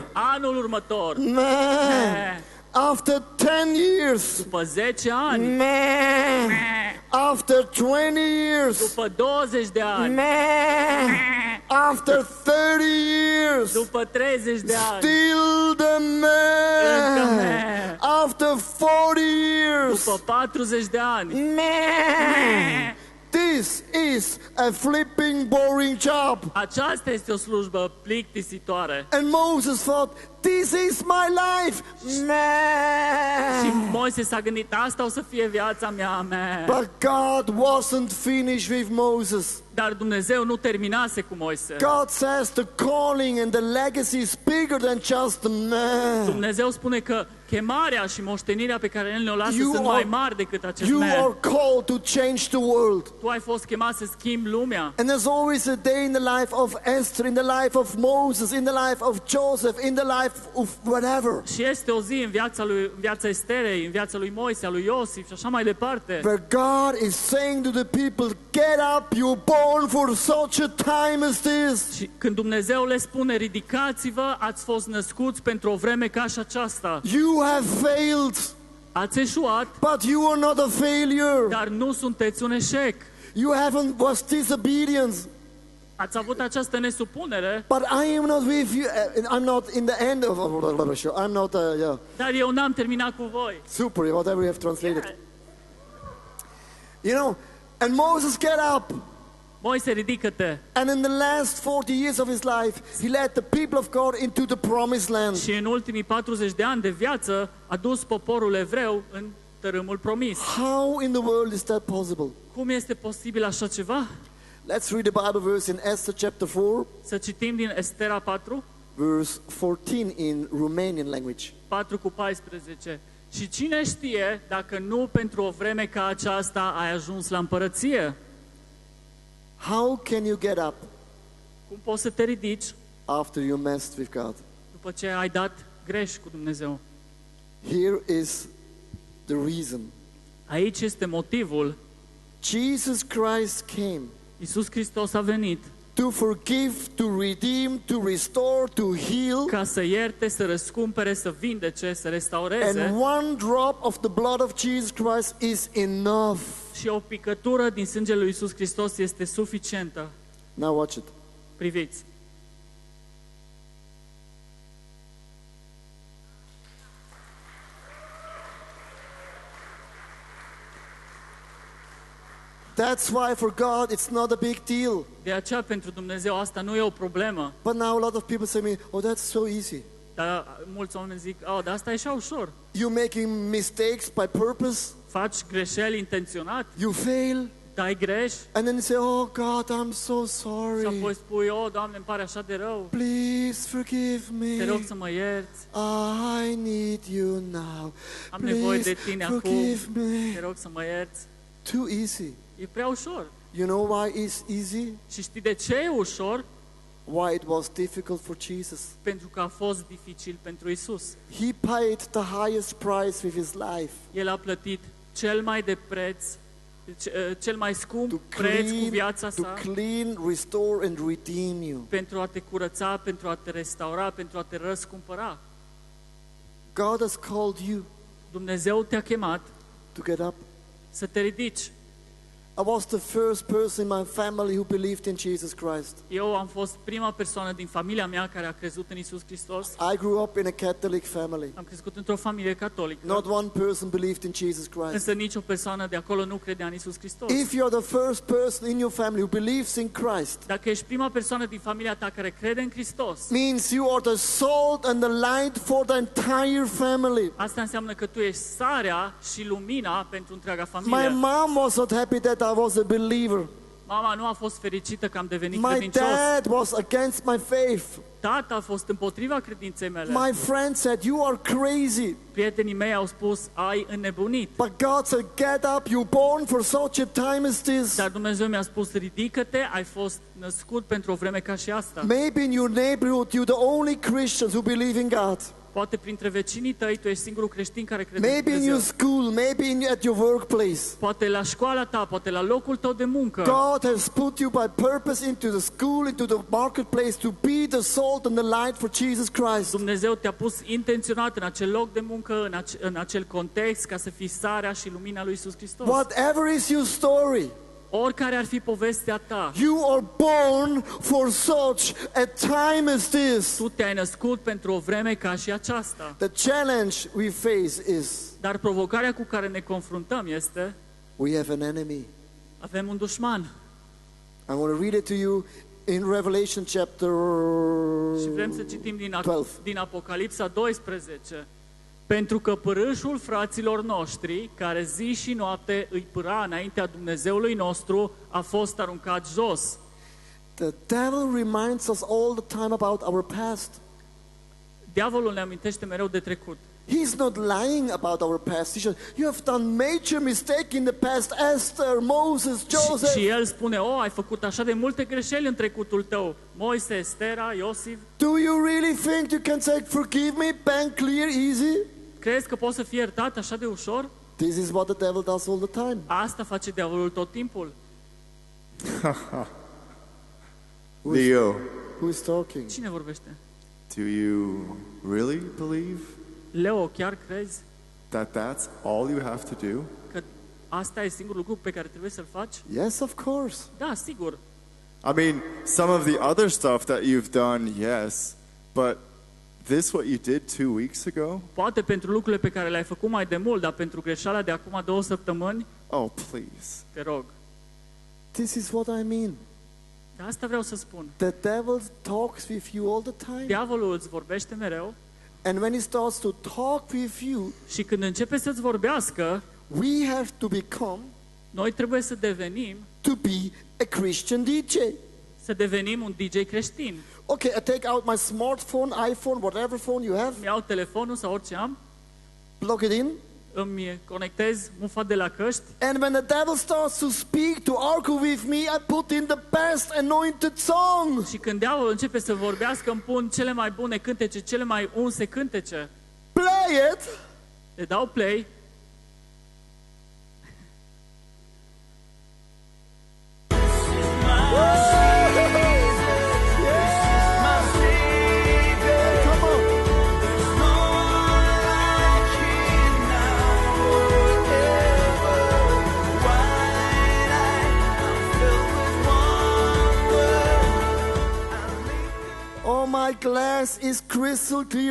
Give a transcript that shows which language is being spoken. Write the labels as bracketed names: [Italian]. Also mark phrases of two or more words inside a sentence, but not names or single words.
[Romanian] anul următor, [English] After 10 years. [Romanian] după 10 ani, [English] After 20 years. [Romanian] după 20 de ani, [English] After 30 years. [Romanian] după 30 de ani, [English] Still the man. man. After 40 years. [Romanian] după 40 de ani. [English] This is a flipping boring job. [Romanian] Aceasta este o slujbă plictisitoare. [English] And Moses thought, this is my life. [Romanian] Și Moise s-a gândit, asta o să fie viața mea. [English] But God wasn't finished with Moses. [Romanian] Dar Dumnezeu nu terminase cu Moise. [English] God says the calling and the legacy is bigger than just the man. [Romanian] Dumnezeu spune că chemarea și moștenirea pe care El ne-o lasă [English] You [Romanian] sunt [English] are- [Romanian] mai mari decât acest [English] You man. are called to change the world. [Romanian] Tu ai fost chemat să schimbi lumea. [English] And there's always a day in the life of Esther, in the life of Moses, in the life of Joseph, in the life of whatever, [Romanian] Și este o zi în viața Esterei, în viața lui Moise, a lui Iosif și așa mai departe. [English] where God is saying to the people, get up, you're born for such a time as this. [Romanian] Și când Dumnezeu le spune, ridicați-vă, ați fost născuți pentru o vreme ca și aceasta. [English] You have failed, [Romanian] Ați eșuat, [English] but you are not a failure. [Romanian] dar nu sunteți un eșec. [English] You haven't was disobedience, [Romanian] Ați avut această nesupunere, [English] but I am not with you. I'm not in the end of. I'm not. Yeah, [Romanian] dar eu n-am terminat cu voi. [English] super. Whatever you have translated. You know, and Moses get up. [Romanian] Moise, ridică-te. [English] And in the last 40 years of his life, he led the people of God into the promised land. [Romanian] Și în ultimii 40 de ani de viață a dus poporul evreu în tărâmul promis. [English] How in the world is that possible? [Romanian] Cum este posibil așa ceva? [English] Let's read the Bible verse in Esther chapter 4, [Romanian] Să citim din Estera 4, [English] verse 14 in Romanian language. [Romanian] 4 cu 14. Și cine știe dacă nu pentru o vreme ca aceasta ai ajuns la împărăție? [English] How can you get up [Romanian] Cum poți să te ridici [English] after you messed with God? [Romanian] după ce ai dat greș cu Dumnezeu? [English] Here is the reason. [Romanian] Aici este motivul. [English] Jesus Christ came [Romanian] Iisus Hristos a venit [English] to forgive, to redeem, to restore, to heal. [Romanian] ca să ierte, să răscumpere, să vindece, să restaureze. [English] And one drop of the blood of Jesus Christ is enough. [Romanian] Și o picătură din sângele lui Iisus Hristos este suficientă. [English] Now watch it. [Romanian] Priviți. [English] That's why for God it's not a big deal. [Romanian] De aceea pentru Dumnezeu asta nu e o problemă. [English] But now a lot of people say to me, oh, that's so easy. [Romanian] Dar mulți oameni zic, dar asta e așa ușor. [English] You're making mistakes by purpose. [Romanian] Faci greșeli intenționat, [English] You fail. [Romanian] dai greș [English] And then you say, oh God, I'm so [Romanian] și [English] sorry. [Romanian] apoi spui, Doamne, îmi pare așa de rău. [English] Please forgive [Romanian] Te rog [English] me. [Romanian] să mă ierți. [English] I need you now. [Romanian] Am nevoie de [English] Please [Romanian] tine acum. [English] forgive [Romanian] Te [English] me. [Romanian] rog să mă ierți. [English] Too easy. [Romanian] E prea ușor. [English] You know why it's easy? [Romanian] Și știi de ce e ușor? [English] Why it was difficult for Jesus. [Romanian] Pentru că a fost dificil pentru Isus. [English] He paid the highest price with his life [Romanian] El a plătit cel mai de preț, cel mai scump [English] to [Romanian] preț cu viața [English] to [Romanian] sa [English] clean, restore and redeem you. [Romanian] pentru a te curăța, pentru a te restaura, pentru a te răscumpăra. [English] God has called you [Romanian] Dumnezeu te-a chemat [English] to get up. [Romanian] să te ridici. [English] I was the first person in my family who believed in Jesus Christ. [Romanian] Eu am fost prima persoană din familia mea care a crezut în Isus Hristos. [English] I grew up in a Catholic family. [Romanian] Am crescut într-o familie catolică. [English] Not one person believed in Jesus Christ. [Romanian] Însă nicio persoană de acolo nu credea în Isus Hristos. [English] If you're the first person in your family who believes in Christ, [Romanian] Dacă ești prima persoană din familia ta care crede în Hristos, [English] means you are the salt and the light for the entire family. [Romanian] asta înseamnă că tu ești sarea și lumina pentru întreaga [English] My [Romanian] familie. [English] mom was not happy that I was a believer. [Romanian] Mama nu a fost fericită că am devenit [English] My [Romanian] credincios. [English] dad was against my faith. [Romanian] Tata a fost împotriva credinței mele. [English] My friend said, you are crazy. [Romanian] Prietenii mei au spus, ai înnebunit. [English] But God said, get up, you're born for such a time as this. [Romanian] Dar Dumnezeu mi-a spus, ridică-te, ai fost născut pentru o vreme ca și asta. [English] Maybe in your neighborhood, you're the only Christians who believe in God. [Romanian] Poate printre vecinii tăi tu ești singurul creștin care crede în [English] Maybe in your [Romanian] Dumnezeu. [English] school, maybe at your workplace. [Romanian] Poate la școala ta, poate la locul tău de muncă. [English] God has put you by purpose into the school, into the marketplace to be the salt and the light for Jesus Christ. [Romanian] Dumnezeu te-a pus intenționat în acel loc de muncă, în acel context, ca să fii sarea și lumina lui Isus Hristos. [English] Whatever is your story, [Romanian] Oricare ar fi povestea ta, [English] you are born for such a time as this. [Romanian] tu te-ai născut pentru o vreme ca și aceasta. [English] The challenge we face is [Romanian] Dar provocarea cu care ne confruntăm este, [English] we have an enemy. [Romanian] avem un dușman. [English] I want to read it to you in Revelation chapter [Romanian] Și vrem să citim 12. din Apocalipsa 12. Pentru că părâșul fraților noștri, care zi și noapte îi pâra înaintea Dumnezeului nostru, a fost aruncat jos. [English] The devil reminds us all the time about our past. [Romanian] Diavolul ne amintește mereu de trecut. [English] He's not lying about our past. He says, you have done major mistake in the past, Esther, Moses, Joseph. [Romanian] Și el spune, ai făcut așa de multe greșeli în trecutul tău. Moise, Estera, Iosif. [English] Do you really think you can say, forgive me, bang, clear, easy? [Romanian] Crezi că poți să fii iertat așa de ușor? [English] This is what the devil does all the time. [Romanian] Asta face diavolul tot timpul. [English] Leo, Who is talking? [Romanian] Cine vorbește? [English] do you really believe [Romanian] Leo, chiar crezi [English] that that's all you have to do? [Romanian] că asta e singurul lucru pe care trebuie să-l faci? [English] Yes, of course. [Romanian] Da, sigur. [English] I mean, some of the other stuff that you've done, yes, but this what you did 2 weeks ago? [Romanian] Poate pentru lucrurile pe care le-ai făcut mai de mult, dar pentru greșeala de acum 2 săptămâni, [English] Oh, please. [Romanian] te rog. [English] This is what I mean. [Romanian] De asta vreau să spun. [English] The devil talks with you all the time. [Romanian] Diavolul îți vorbește mereu [English] And when he starts to talk with you, [Romanian] și când începe să-ți vorbească, [English] we have to become [Romanian] noi trebuie să devenim [English] a Christian DJ. [Romanian] un DJ creștin. [English] Okay, I take out my smartphone, iPhone, whatever phone you have, [Romanian] Îmi iau telefonul sau orice am, [English] plug it in, [Romanian] îmi conectez mufa de la căști [English] and when the devil starts to speak, to argue with me, I put in the best anointed song. [Romanian] și când diavolul începe să vorbească, îmi pun cele mai bune cântece, cele mai unse cântece. [English] Play it. [Romanian] Le dau play. [English] Come on. Oh, my glass is crystal clear.